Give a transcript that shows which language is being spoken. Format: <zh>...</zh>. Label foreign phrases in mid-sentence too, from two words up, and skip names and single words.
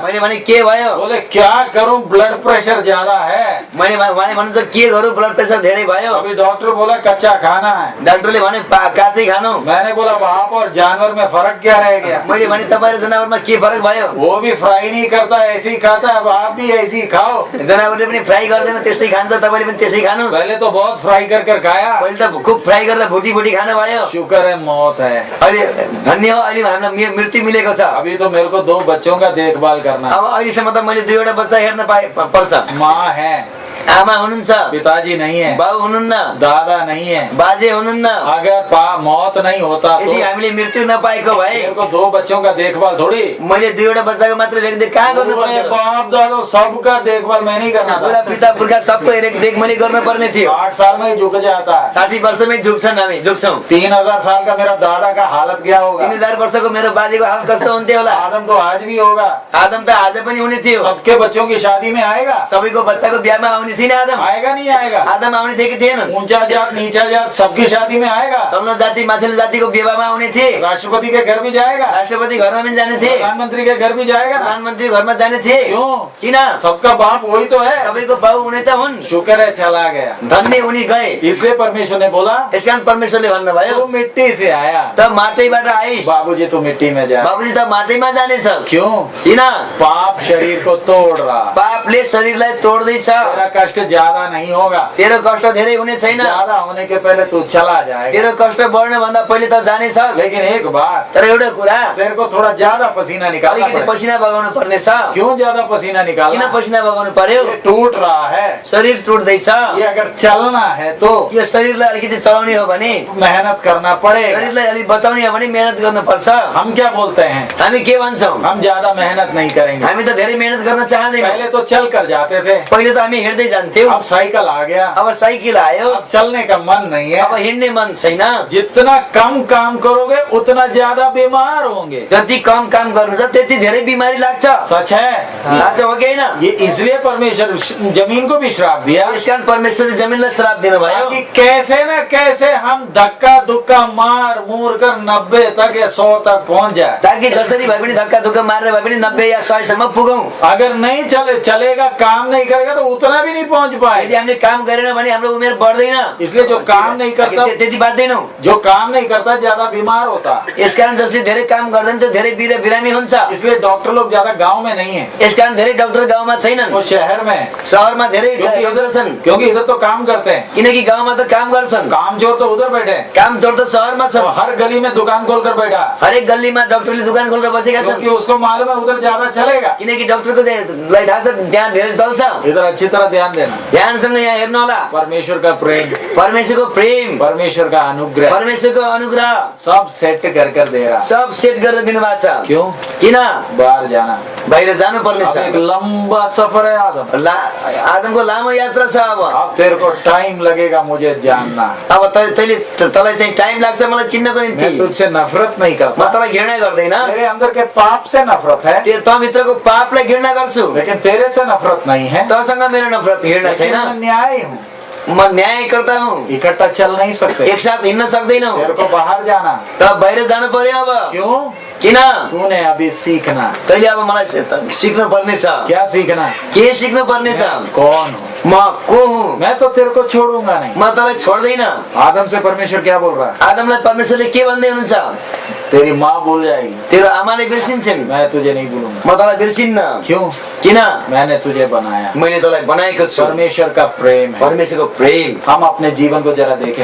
<ne>मैले भने के भयो?</ne> <hi>बोले क्या करूं,</hi> <en>blood pressure</en> <hi>ज्यादा है।</hi> <ne>मैले उहाँले भन्नुहुन्छ के गरौँ,</ne> <en>blood pressure</en> <ne>धेरै भयो।</ne> <hi>अभी डॉक्टर बोला कच्चा खाना है।</hi> <ne>डाक्टरले भने काचै खानु।</ne> <hi>मैंने बोला आप और जानवर में फर्क क्या रह गया?</hi> <ne>मैले भने तपाईँ र जनावरमा के फरक भयो?</ne> <hi>वो भी फ्राई नहीं करता, ऐसे ही खाता है। अब आप भी ऐसे ही खाओ।</hi> <ne>जनावरले पनि फ्राई गर्दैन, त्यस्तै खान्छ, तपाईँले पनि त्यसै खानुहोस्।</ne> <hi>पहले तो बहुत फ्राई कर खाया,</hi> <ne>पहिले त खुब फ्राई गरेर भुटी भुटी खानु भयो।</ne> <hi>शुक्र है मौत है।</hi> <ne>अहिले धन्य हो, अहिले हामीलाई मृत्यु मिलेको छ।</ne> <hi>अभी तो मेरे को 2 बच्चों का देखभाल करना।</hi> <ne>अब अहिलेसम्म त मैले 2वटा बच्चा हेर्न पर्छ।</ne> <hi>माँ है,</hi> <ne>आमा हुनुहुन्छ,</ne> <hi>पिताजी नहीं है,</hi> <ne>बाउ हुनुहुन्न,</ne> <hi>दादा नहीं है,</hi> <ne>बाजे हुनुहुन्न।</ne> <hi>अगर मौत नहीं होता तो</hi> <ne>यदि हामीले मृत्यु नपाएको भए</ne> <hi>मेरे को 2 बच्चों का देखभाल थोड़ी,</hi> <ne>मैले 2वटा बच्चाको मात्र रेखदेख कहाँ गर्नु</ne> <hi>पूरे</hi> <ne>पर्थ्यो?</ne> <hi>बाप दादा सबका देखभाल मैं नहीं करना</hi> <ne>पुरा</ne> <hi>था।</hi> <ne>पिता पुर्खा सबको रेखदेख मैले गर्नु पर्ने थियो।</ne> <hi>8 साल में ही झुक जाता है।</hi> <ne>60 वर्षमै झुक्छन्, हामी झुक्छौँ।</ne> <hi>3000 साल का मेरा दादा का हालत क्या होगा?</hi> <ne>3000 वर्षको मेरो बाजेको हाल कस्तो हुन्थ्यो होला?</ne> <hi>आदम तो आज भी होगा,</hi> <ne>आदम त आज पनि हुने थियो।</ne> <hi>सबके बच्चों की शादी में आएगा,</hi> <ne>सबैको बच्चाको बिहामा आउने थिएन आदम?</ne> <hi>आएगा नहीं आएगा?</hi> <ne>आदम आउने थिए कि थिएनन्?</ne> <hi>ऊंचा जात नीचा जात सबकी शादी में आएगा,</hi> <ne>तल्लो जाति माथिल्लो जातिको विवाहमा आउने थिए।</ne> <hi>राष्ट्रपति के घर भी जाएगा,</hi> <ne>राष्ट्रपति घरमा पनि जाने थिए,</ne> <hi>प्रधानमंत्री के घर भी जाएगा ना।</hi> <ne>प्रधानमन्त्री घरमा जाने थिए।</ne> <hi>क्यों?</hi> <ne>किन?</ne> <hi>सबका बाप वही तो है।</hi> <ne>सबैको बाउ हुने त हुन्।</ne> <hi>शुक्र है चला गया,</hi> <ne>धन्य उनी गए।</ne> <hi>इसलिए परमेश्वर ने बोला</hi> <ne>यसकारण परमेश्वरले भन्नुभयो,</ne> <hi>तू मिट्टी से आया,</hi> <ne>त माटैबाट आइस,</ne> <hi>बाबूजी तू मिट्टी में जा।</hi> <ne>बाबुजी त माटैमा जानेछस्।</ne> <hi>क्यों?</hi> <ne>किन?</ne> <hi>पाप शरीर को तोड़ रहा,</hi> <ne>पापले शरीरलाई तोड्दैछ।</ne> <hi>तेरा कष्ट ज्यादा नहीं होगा,</hi> <ne>तेरो कष्ट धेरै हुने छैन।</ne> <hi>ज्यादा होने के पहले तू चला जाएगा।</hi> <ne>तेरो कष्ट बढ्ने भन्दा पहिले त जानेछस्।</ne> <hi>लेकिन एक बात,</hi> <ne>तर एउटा कुरा,</ne> <hi>तेरे को थोड़ा ज्यादा पसीना निकालना</hi> <ne>अलिकति</ne> <hi>पड़ेगा।</hi> <ne>पसिना बगाउनु पर्नेछ।</ne> <hi>क्यों ज्यादा पसीना</hi> <ne>किन</ne> <hi>निकालना?</hi> <ne>पसिना बगाउनु पर्यो?</ne> <hi>ये टूट रहा है,</hi> <ne>शरीर टुट्दैछ।</ne> <hi>ये अगर चलना है तो</hi> <ne>यो शरीरलाई अलिकति चलाउने हो भने,</ne> <hi>मेहनत करना पड़ेगा।</hi> <ne>शरीरलाई अलिक बचाउने हो भने मेहनत गर्नुपर्छ।</ne> <hi>हम क्या बोलते हैं?</hi> <ne>हामी के भन्छौँ?</ne> <hi>हम ज्यादा मेहनत नहीं करेंगे।</hi> <ne>हामी त धेरै मेहनत गर्न चाहँदैनौँ।</ne> <hi>पहले तो चल कर जाते थे,</hi> <ne>पहिले त हामी हिँड्दै जान्थ्यौँ,</ne> <hi>अब साइकिल आ गया,</hi> <ne>अब साइकल आयो,</ne> <hi>अब चलने का मन नहीं</hi> <ne>अब</ne> <hi>है।</hi> <ne>हिँड्ने मन छैन।</ne> <hi>जितना कम काम करोगे उतना ज्यादा बीमार होंगे।</hi> <ne>जति कम काम गर्नुहुन्छ त्यति धेरै बिमारी लाग्छ।</ne> <hi>सच है।</hi> <ne>साँचो हो कि होइन?</ne> <hi>ये इसलिए परमेश्वर जमीन को भी श्राप दिया</hi> <ne>यसकारण परमेश्वरले जमिनलाई श्राप दिनुभयो</ne> <hi>कि कैसे न कैसे हम धक्का धुक्का मार मूर कर 90 तक या 100 तक पहुंच जाए।</hi> <ne>ताकि जसरी भए पनि धक्का धुक्का मारेर भए पनि 90 या 100 सम्म पुगौं।</ne> <hi>अगर नहीं चलेगा, काम नहीं करेगा तो उतना भी नहीं पहुंच</hi> <ne>यदि</ne> <hi>पाए।</hi> <ne>हामीले काम गरेन भने हाम्रो उमेर बढ्दैन।</ne> <hi>इसलिए जो काम नहीं करता,</hi> <ne>त्यति बाध्दैनौं।</ne> <hi>जो काम नहीं करता ज्यादा बीमार होता।</hi> <ne>यसकारण जसले धेरै काम गर्दैन त्यो धेरै बिरामी हुन्छ।</ne> <hi>इसलिए डॉक्टर लोग ज्यादा गांव में नहीं है,</hi> <ne>यसकारण धेरै डाक्टर गाउँमा छैनन्,</ne> <hi>वो शहर में।</hi> <ne>शहरमा धेरै डाक्टर छन्।</ne> <hi>क्योंकि इधर तो काम करते हैं,</hi> <ne>किनकि गाउँमा त काम गर्छन्।</ne> <hi>काम चोर तो उधर बैठे हैं।</hi> <ne>काम चोर त शहरमा</ne> <hi>तो</hi> <ne>छन्।</ne> <hi>हर गली में दुकान खोल कर बैठा,</hi> <ne>हरेक गल्लीमा डाक्टरले दुकान खोलेर बसेका छन्।</ne> <hi>क्योंकि उसको मालूम है उधर ज्यादा चलेगा।</hi> <ne>किनकि डाक्टरको लाई थाहा छ त्यहाँ धेरै चल्छ।</ne> <hi>इधर अच्छी तरह ध्यान देना।</hi> <ne>ध्यानसँग यहाँ हेर्नु होला।</ne> <hi>परमेश्वर का प्रेम,</hi> <ne>परमेश्वरको प्रेम,</ne> <hi>परमेश्वर का अनुग्रह</hi> <ne>परमेश्वरको अनुग्रह</ne> <hi>सब सेट कर दे रहा।</hi> <ne>सब सेट गरेर दिनुभएको छ।</ne> <hi>क्यों?</hi> <ne>किन?</ne> <hi>बाहर जाना,</hi> <ne>बाहिर जानु पर्ने</ne> <hi>अब</hi> <ne>छ।</ne> <hi>एक लंबा सफर है आदम।</hi> <ne>आदमको लामो यात्रा छ।</ne> <hi>अब तेरे को टाइम लगेगा मुझे जानना।</hi> <ne>अब तँलाई चाहिँ टाइम लाग्छ मलाई चिन्नको</ne> <hi>मैं</hi> <ne>निम्ति।</ne> <hi>तुझसे नफरत नहीं</hi> <ne>म</ne> <hi>करता,</hi> <ne>तँलाई घृणा गर्दैन,</ne> <hi>तेरे अंदर के पाप से नफरत है,</hi> <ne>त भित्रको पापलाई घृणा गर्छु।</ne> <hi>लेकिन तेरे से नफरत नहीं है।</hi> <ne>तँसँग मेरो नफरत घृणा</ne> <hi>लेकिन</hi> <ne>छैन।</ne> <hi>मैं न्याय हूँ,</hi> <ne>म न्यायकर्ता हुँ।</ne> <hi>इकट्ठा चल नहीं सकते,</hi> <ne>एक साथ हिँड्न सक्दैनौ।</ne> <hi>तेरे को बाहर जाना।</hi> <ne>त बाहिर जानु पर्यो। अब</ne> <hi>क्यों?</hi> <ne>किन?</ne> <hi>तूने अभी सीखना।</hi> <ne>तैँले अब मलाई सिक्नु पर्ने छ।</ne> <hi>क्या सीखना?</hi> <ne>के सिक्नु पर्ने छ?</ne> <hi>मैं कौन हूँ?</hi> <ne>म को हुँ?</ne> <hi>मैं तो तेरे को छोड़ूंगा नहीं।</hi> <ne>म तँलाई छोड्दैन।</ne> <hi>आदम से परमेश्वर क्या बोल रहा है?</hi> <ne>आदमलाई परमेश्वरले के भन्दै हुनुहुन्छ?</ne> <hi>तेरी माँ भूल जाएगी,</hi> <ne>तेरो आमाले बिर्सिन्छन्,</ne> <hi>मैं तुझे नहीं भूलूंगा।</hi> <ne>म तँलाई बिर्सिन्न।</ne> <hi>क्यों?</hi> <ne>किन?</ne> <hi>मैंने तुझे बनाया।</hi> <ne>मैले तँलाई बनाएको छु।</ne> <hi>परमेश्वर का प्रेम है।</hi> <ne>परमेश्वरको प्रेम।</ne> <hi>हम अपने जीवन को जरा देखें।</hi>